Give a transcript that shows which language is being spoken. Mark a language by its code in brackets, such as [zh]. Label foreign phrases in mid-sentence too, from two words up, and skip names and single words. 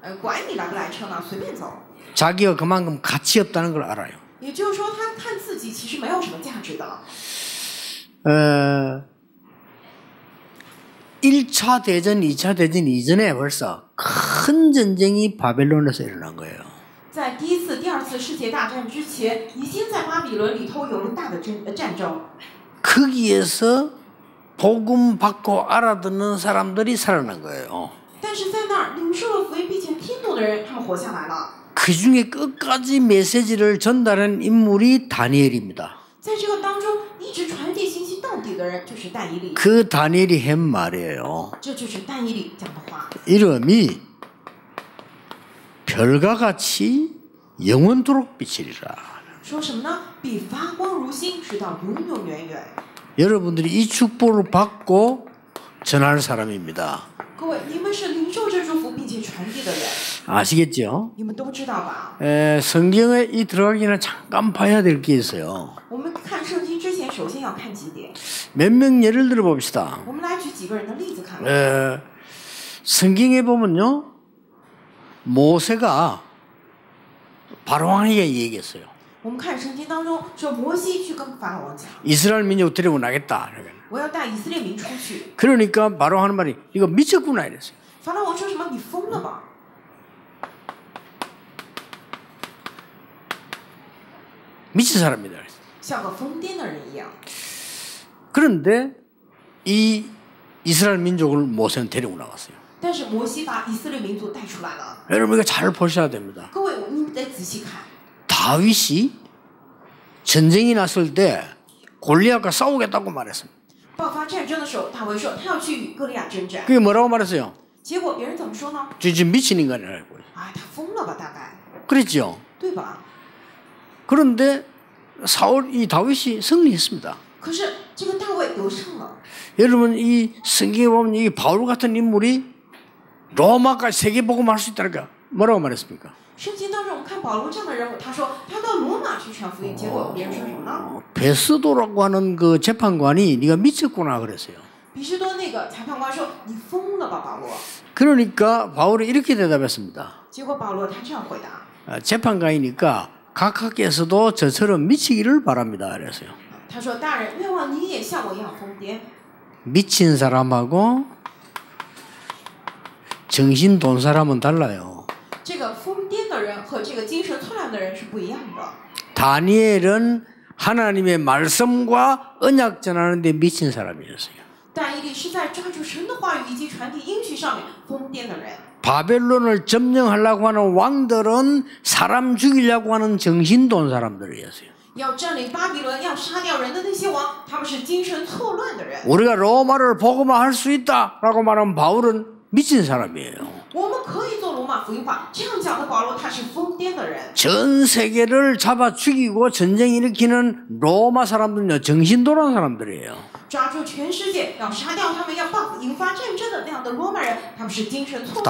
[ko] 자기가 그만큼 가치 없다는 걸 알아요. 1차 대전, 2차 대전 이전에 벌써 큰 전쟁이 바벨론에서 일어난 거예요. [zh] 在第一次、第二次世界大战之前，已经在巴比伦里头有了大的战争。 [ko] 거기에서 복음 받고 알아듣는 사람들이 살아난 거예요. [zh] 但是在那儿领受了福音并且听懂的人，他们活下来了。 [ko] 그 중에 끝까지 메시지를 전달한 인물이 다니엘입니다. [zh] 在这个当中，一直传递信息到底的人就是但以理。 [ko] 그 다니엘이 한 말이에요. [zh] 这就是但以理讲的话。 [ko] 이름이 별과 같이 영원토록 비치리라. [zh] 说什么呢？比发光如星，直到永永远远。 [ko] 여러분들이 이 축복을 받고 전할 사람입니다. [zh] 各位，你们是领受这祝福并且传递的人。 [ko] 아시겠죠? [zh] 你们都知道吧？ [ko] 성경에 이 들어가기 전에 잠깐 봐야 될 게 있어요. [zh] 我们看圣经之前，首先要看几点。 [ko] 몇 명 예를 들어 봅시다. [zh] 我们来举几个人的例子看。 [ko] 성경에 보면요, 모세가 바로왕에게 얘기했어요. [zh] 我们看圣经当中说，摩西去跟法老王讲， [ko] 이스라엘 민족 데리고 나겠다. [zh] 我要带以色列民出去。 [ko] 그러니까 바로 하는 말이 이거 미쳤구나 이랬어요. [zh] 法老王说什么？你疯了吧？ [ko] 미친 사람이다. [zh] 像个疯癫的人一样。 [ko] 그런데 이 이스라엘 민족을 모세는 데리고 나갔어요. [zh] 但是摩西把以色列民族带出来了。 [ko] 여러분 이거 잘 보셔야 됩니다. [zh] 各位，你们得仔细看。 [ko] 다윗이 전쟁이 났을 때 골리앗과 싸우겠다고 말했습니다. [zh] 爆发战争的时候，大卫说他要去与歌利亚征战。 [ko] 그게 뭐라고 말했어요? [zh] 结果别人怎么说呢？ [ko] 지금 미친 인간이라고. [zh] 啊，他疯了吧，大概， [ko] 그랬죠. [zh] 对吧？ [ko] 그런데 이 다윗이 승리했습니다. [zh] 可是这个大卫得胜了。 [ko] 여러분 이 성경에 보면 이 바울 같은 인물이 로마까지 세계복음할 수 있다니까 뭐라고 말했습니까? [zh] 圣经当中，我们看保罗这样的人物，他说他到罗马去传福音，结果别人说什么呢？ [ko] 베스도라고 하는 그 재판관이 네가 미쳤구나 그랬어요. [zh] 比士多那个裁判官说：“你疯了吧，保罗。” [ko] 그러니까 바울이 이렇게 대답했습니다. [zh] 结果保罗他这样回答。 [ko] 재판관이니까 각하께서도 저처럼 미치기를 바랍니다. 그랬어요. [zh] 他说：“大人，愿望你也像我一样疯癫。” [ko] 미친 사람하고 정신 돈 사람은 달라요. [zh] 这个疯癫的人和这个精神错乱的人是不一样的。 [ko] 다니엘은 하나님의 말씀과 언약 전하는 데 미친 사람이었어요. [zh] 但以理是在抓住神的话语以及传递应许上面疯癫的人。 [ko] 바벨론을 점령하려고 하는 왕들은 사람 죽이려고 하는 정신 돈 사람들이었어요. [zh] 要占领巴比伦、要杀掉人的那些王，他们是精神错乱的人。 [ko] 우리가 로마를 복음화할 수 있다라고 말하는 바울은 미친 사람이에요. [zh] 我们可以做罗马福音化，这样讲的保罗他是疯癫的人。 [ko] 전 세계를 잡아 죽이고 전쟁 일으키는 로마 사람들은요 정신 돌아온 사람들이에요. [zh] 抓住全世界，要杀掉他们，要引发战争的那样的罗马人，他们是精神错乱的